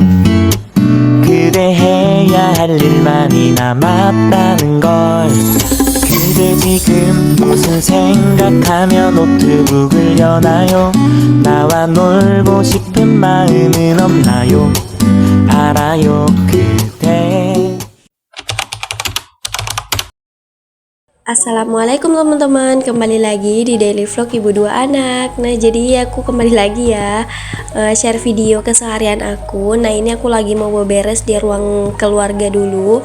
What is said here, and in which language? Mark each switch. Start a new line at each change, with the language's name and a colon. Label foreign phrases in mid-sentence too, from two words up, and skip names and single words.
Korean: 그대 해야 할 일만이 남았다는 걸. 그대 지금 무슨 생각하며 노트북을 여나요? 나와 놀고 싶은 마음은 없나요? 알아요. 그대.
Indonesian: Assalamualaikum teman-teman, kembali lagi di Daily Vlog Ibu Dua Anak. Nah jadi aku kembali lagi ya, share video keseharian aku. Nah ini aku lagi mau beberes di ruang keluarga dulu.